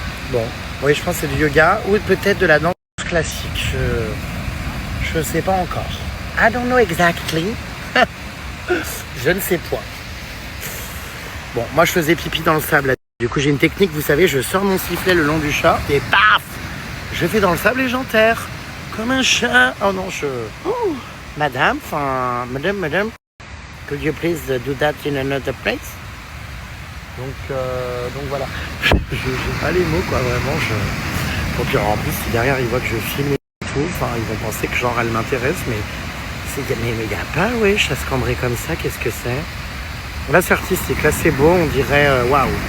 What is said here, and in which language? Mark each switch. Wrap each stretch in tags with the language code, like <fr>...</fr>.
<fr>Bon. Oui, je pense que c'est du yoga ou peut-être de la danse classique. Je sais pas encore.</fr> <en>I don't know exactly.</en> <fr>Je ne sais point. Bon, moi je faisais pipi dans le sable. Là. Du coup j'ai une technique, vous savez, je sors mon sifflet le long du chat et paf, je fais dans le sable et j'enterre. Comme un chat. Oh non, madame, madame,</fr> <en>could you please do that in another place?</en> <fr>Donc voilà. J'ai pas les mots, quoi, vraiment. Bon, puis en plus, si derrière ils voient que je filme et tout, ils vont penser que genre elle m'intéresse, mais il n'y a pas, wesh, à se cambrer comme ça, qu'est-ce que c'est? Là, c'est artistique, là, c'est beau, on dirait, waouh.</fr>